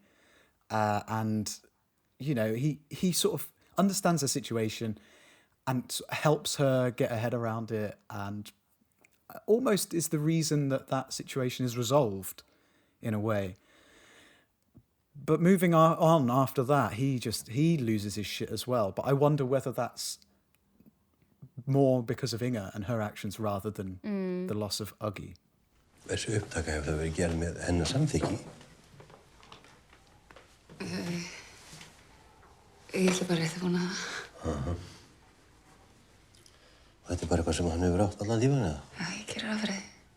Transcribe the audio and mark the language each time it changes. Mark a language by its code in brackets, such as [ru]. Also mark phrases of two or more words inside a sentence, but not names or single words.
[en] And, he sort of understands the situation and helps her get her head around it, and almost is the reason that situation is resolved in a way. But moving on after that, he loses his shit as well. But I wonder whether that's more because of Inga and her actions rather than the loss of Uggi. [is] Þessi upptaka hefur það verið gerð með hennar samþykki? Ég ætla bara rétt að vona það. Og þetta bara eitthvað sem hann hefur átt allan lífinu, eða? Já, ég gerir það fyrir þig.